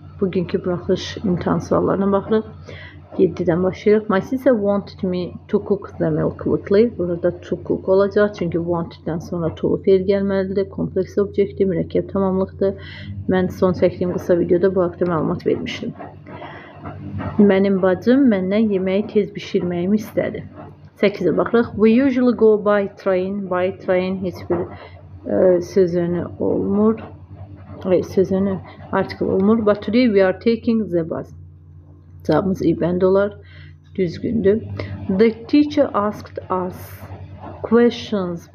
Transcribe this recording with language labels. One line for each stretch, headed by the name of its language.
Azerbaijani: Bugünkü buraxılış imtahan suallarına baxırıq. 7-dən başlayırıq.
English: My sister wanted me to cook the meal quickly.
Azerbaijani: Burada to cook olacaq. Çünki wanteddən sonra to fe'l gəlməlidir. Kompleks obyektiv, mürəkkəb tamamlıqdır. Mən son çəkdiyim qısa videoda bu haqda məlumat vermişdim. Mənim bacım məndən yeməyi tez bişirməyimi istədi. 8-ə baxırıq.
English: We usually go by train.
Azerbaijani: By train heç bir sözünü olmur. Sözünü article olmur.
English: But today we are taking the bus.
Azerbaijani: Cevabımız İBəndə olar. Düzgündür.
English: The teacher asked us questions.